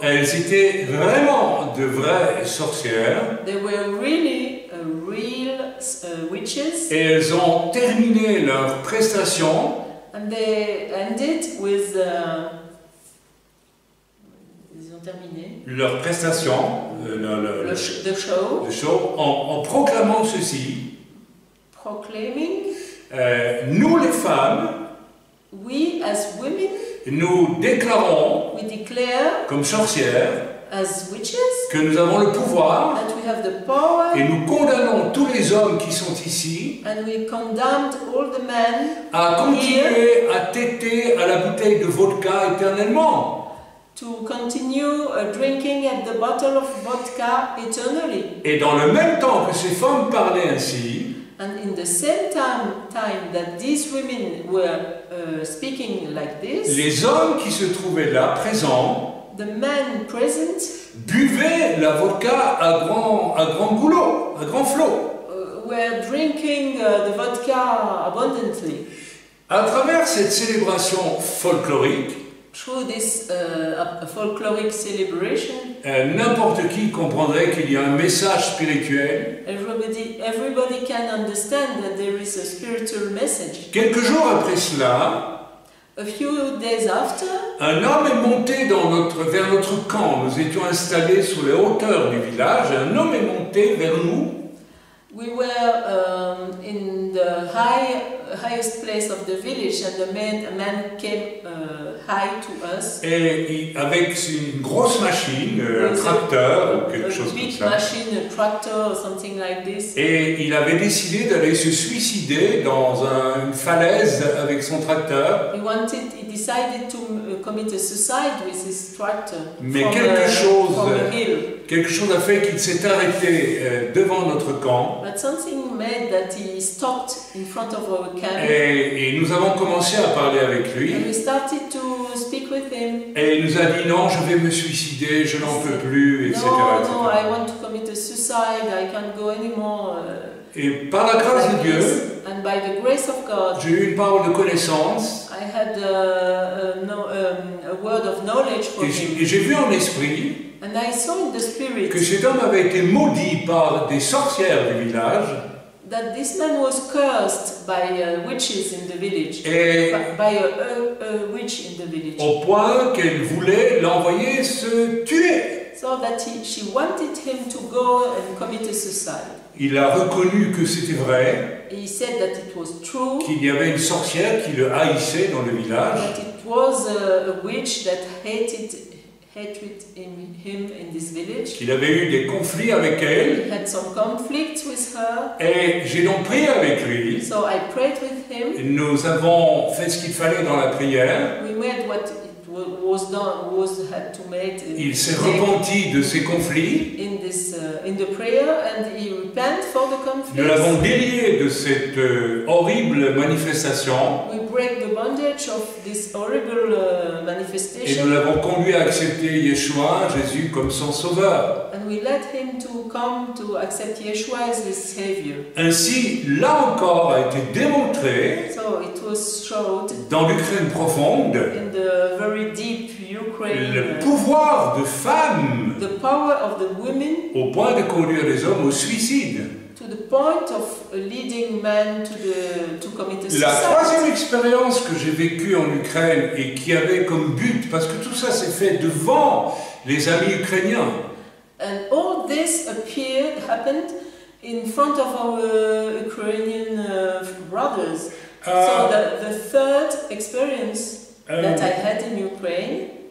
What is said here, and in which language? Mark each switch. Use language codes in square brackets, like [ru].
[fr] Elles étaient vraiment de vraies sorcières. [en] They were really real witches. [fr] Et elles ont terminé leur prestation. [en] And they ended with. [fr] Ils ont terminé. Leur prestation. [en] The show. [fr] En proclamant ceci. [en] Proclaiming. [fr] Nous les femmes. [en] We as women. [fr] Nous déclarons. [en] We declare. [fr] Comme sorcières. [en] As witches, [fr] que nous avons le pouvoir [en] that we have the power, [fr] et nous condamnons tous les hommes qui sont ici [en] and we condemned all the men [fr] à continuer à téter à la bouteille de vodka éternellement. [en] To continue drinking at the bottle of vodka eternally. [fr] Et dans le même temps que ces femmes parlaient ainsi, [en] and in the same time that these women were speaking like this, [fr] les hommes qui se trouvaient là présents [en] the men present [fr] buvaient la vodka à grand goulot, à grand flot. [en] Were drinking the vodka abundantly. [fr] À travers cette célébration folklorique, [en] through this folkloric celebration, [fr] n'importe qui comprendrait qu'il y a un message spirituel. [en] Everybody can understand that there is a spiritual message. [fr] Quelques jours après cela, [en] a few days after, [fr] un homme est monté vers notre camp. Nous étions installés sur les hauteurs du village. Un homme est monté vers nous. [en] We were in the high highest place of the village, and a man came high to us. [fr] Et avec une grosse machine, un tracteur ou quelque chose comme [en] big [fr] ça. [en] machine, a tractor or something like this. [fr] Et il avait décidé d'aller se suicider dans une falaise avec son tracteur. [en] He decided to commit a suicide with his tractor. [fr] Mais [en] from a hill. [fr] quelque chose a fait qu'il s'est arrêté devant notre camp. [en] But something made that he stopped in front of our camp. [fr] Et nous avons commencé à parler avec lui. [en] And we started to speak with him. [fr] Et il nous a dit non, je vais me suicider, je n'en peux plus, etc. [en] No, I want to commit a suicide, I can't go anymore. [fr] Et par la grâce de Dieu, [en] and by the grace of God, [fr] j'ai eu une parole de connaissance. [en] I had a word of knowledge for him. [fr] Et j'ai vu en esprit [en] And I saw in the spirit [fr] que cet homme avait été maudit par des sorcières du village. [en] That this man was cursed by witches in the village. [fr] Et [en] by a witch in the village. [fr] Au point qu'elle voulait l'envoyer se tuer. [en] So that she wanted him to go and commit a suicide. [fr] Il a reconnu que c'était vrai. [en] He said that it was true. [fr] Qu'il y avait une sorcière qui le haïssait dans le village. [en] That it was a witch that hated him in this village. [fr] Qu'il avait eu des conflits avec elle. [en] He had some conflicts with her. [fr] Et j'ai donc prié avec lui. [en] So I prayed with him. [fr] Nous avons fait ce qu'il fallait dans la prière. [en] We made what was done, had to make. [fr] Il s'est repenti de ses conflits. [en] In the prayer, and he repent for the conflicts. [fr] Nous l'avons délié de cette horrible manifestation. [en] We break the bondage of this horrible manifestation. [fr] Et nous l'avons conduit à accepter Yeshua, Jésus, comme son sauveur. [en] And we led him to come to accept Yeshua as his savior. [fr] Ainsi, là encore, a été démontré [en] so it was showed [fr] dans l'Ukraine profonde [en] in the very deep Ukraine, [fr] le pouvoir de femmes [en] the power of the women, [fr] au point de conduire les hommes au suicide. [en] To the point of leading men to commit a suicide. [fr] La troisième expérience que j'ai vécue en Ukraine et qui avait comme but, parce que tout ça s'est fait devant les amis ukrainiens. [en] And all this happened in front of our Ukrainian brothers. So the third experience that I had in Ukraine.